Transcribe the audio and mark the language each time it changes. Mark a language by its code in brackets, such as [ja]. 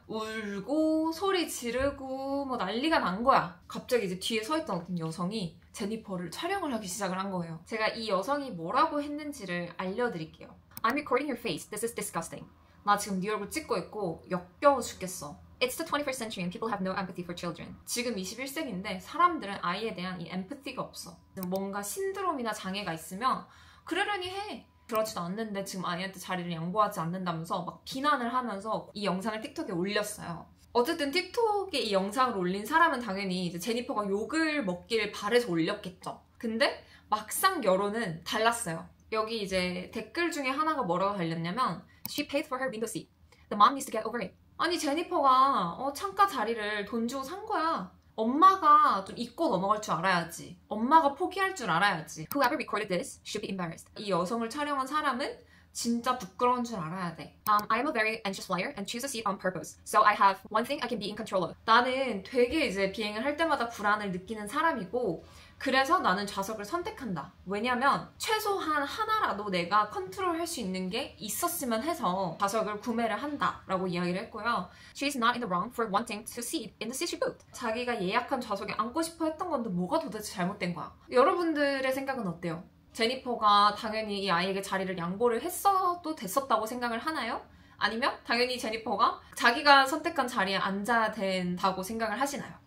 [ko] 울고 소리 지르고 뭐 난리가 난 거야. 갑자기 이제 뒤에 서 있던 어떤 여성이 제니퍼를 촬영을 하기 시작을 한 거예요. 제가 이 여성이 뭐라고 했는지를 알려드릴게요. [en] I'm recording your face. This is disgusting. [ko] 나 지금 네 얼굴 찍고 있고 역겨워 죽겠어. [en] It's the 21st century and people have no empathy for children. [ko] 지금 21세기인데 사람들은 아이에 대한 이 엠퍼티가 없어. 뭔가 신드롬이나 장애가 있으면 그러려니 해. 그렇지도 않는데 지금 아이한테 자리를 양보하지 않는다면서 막 비난을 하면서 이 영상을 틱톡에 올렸어요. 어쨌든 틱톡에 이 영상을 올린 사람은 당연히 이제 제니퍼가 욕을 먹길 바래서 올렸겠죠. 근데 막상 여론은 달랐어요. 여기 이제 댓글 중에 하나가 뭐라고 달렸냐면 [en] She paid for her window seat. The mom needs to get over it. [ko] 아니 제니퍼가 창가 자리를 돈 주고 산 거야. 엄마가 좀 잊고 넘어갈 줄 알아야지. 엄마가 포기할 줄 알아야지. [en] Whoever recorded this should be embarrassed. [ko] 이 여성을 촬영한 사람은 진짜 부끄러운 줄 알아야 돼. [en] I am a very anxious flyer and choose a seat on purpose. So I have one thing I can be in control of. [ko] 나는 되게 이제 비행을 할 때마다 불안을 느끼는 사람이고 그래서 나는 좌석을 선택한다. 왜냐면 최소한 하나라도 내가 컨트롤할 수 있는 게 있었으면 해서 좌석을 구매를 한다 라고 이야기를 했고요. [en] She is not in the wrong for wanting to sit in the city booth. [ko] 자기가 예약한 좌석에 앉고 싶어 했던 건데 뭐가 도대체 잘못된 거야? 여러분들의 생각은 어때요? 제니퍼가 당연히 이 아이에게 자리를 양보를 했어도 됐었다고 생각을 하나요? 아니면 당연히 제니퍼가 자기가 선택한 자리에 앉아야 된다고 생각을 하시나요?